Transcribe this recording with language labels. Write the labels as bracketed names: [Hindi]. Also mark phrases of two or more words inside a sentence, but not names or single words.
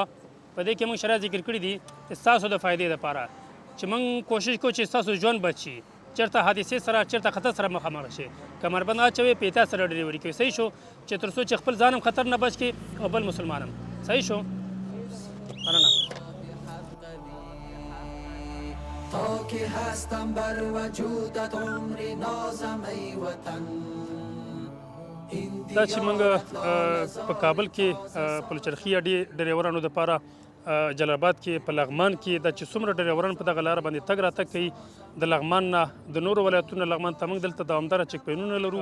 [Pashto] په دې کې موږ شرایط ذکر کړي دي ستاسو د فایدې دپاره چې موږ کوشش کوو چې ستاسو ژوند بچ شي. چېرته حادثې سره چېرته خطر سره مخامخ شي کمربند اچوئ په احتیاط سره ډریوري کوي صحیح شو چې تر څو چې خپل ځان هم خطر نه بچ کړي او بل مسلمان هم صحیح شو. مننه. [Persian] تا که هستم بر وجودت عمری نازم ای وطن. [Pashto] دا چې موږ په کابل کې پلچرخي ډریورانو دپاره جلال آباد کې په لغمان کې دا چې څومره ډریوران په دغه لاره باندې تګ راتګ کوي د لغمان نه د نورو ولایتونو لغمان ته موږ دلته دوامداره چک پوینټونه لرو.